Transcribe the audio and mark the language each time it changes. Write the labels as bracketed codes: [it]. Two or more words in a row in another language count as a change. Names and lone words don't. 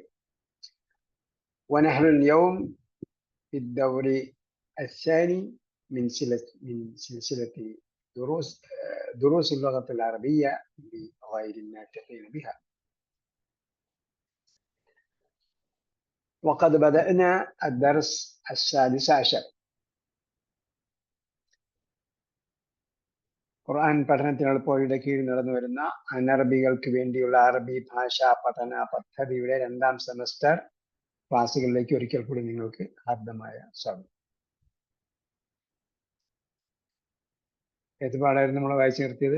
[ar] ونحن اليوم في الدور الثاني من سلسلة دروس اللغة العربية لغير الناطقين بها. وقد بدأنا الدرس السادس عشر. [ml] ഖുർആൻ പഠനത്തിനെളുപ്പവഴിയുടെ കീഴിൽ നടന്നു വരുന്ന അനറബികൾക്ക് വേണ്ടിയുള്ള അറബി ഭാഷാ പഠന പദ്ധതിയുടെ 2ാം സെമസ്റ്റർ ക്ലാസ്സുകളിലേക്ക് ഒരിക്കൽ കൂടി നിങ്ങൾക്ക് ഹാർദമായ സ്വാഗതം. ഏത് പാഠമായിരുന്നു നമ്മൾ വായിച്ചു നിർത്തിയത്?